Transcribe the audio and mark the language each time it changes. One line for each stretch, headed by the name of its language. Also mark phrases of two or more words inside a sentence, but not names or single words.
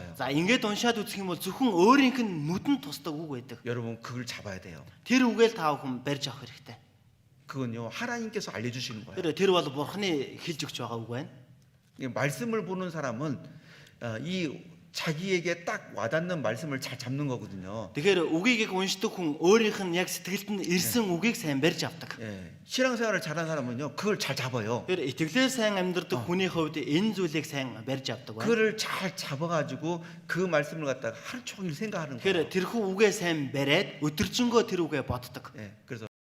Mongolian: За ингээд уншаад үзэх юм бол зөвхөн өөрийнх нь нүдэнд тусдаг үг байдаг.
Korean: 여러분 그걸 잡아야 돼요.
Mongolian: Тэр үгээл та бүхэн барьж авах хэрэгтэй.
Korean: 그건요 하나님께서 알려주시는 거예요.
Mongolian: Тэр бол бурхны хэлж өгч байгаа үг байна.
Korean: 이 말씀을 보는 사람은 이 자기에게 딱 와닿는 말씀을 잘 잡는 거거든요.
Mongolian: Тэгэхээр үгийг уншдаг хүн өөрийнх нь яг сэтгэлд нь ирсэн үгийг сайн барьж авдаг.
Korean: 예, 신앙생활을 잘하는 사람은요 그걸 잘 잡아요.
Mongolian: Тэр итгэлээр сайн амьдардаг хүний хувьд энэ зүйлийг сайн барьж авдаг байна.
Korean: 그를 잘 잡아가지고 그 말씀을 갖다가 하루 종일 생각하는 거예요.
Mongolian: Тэгэхээр тэрхүү үгээ сайн бариад өдөржингөө тэр үгээ боддог.
Korean: 예, 그래서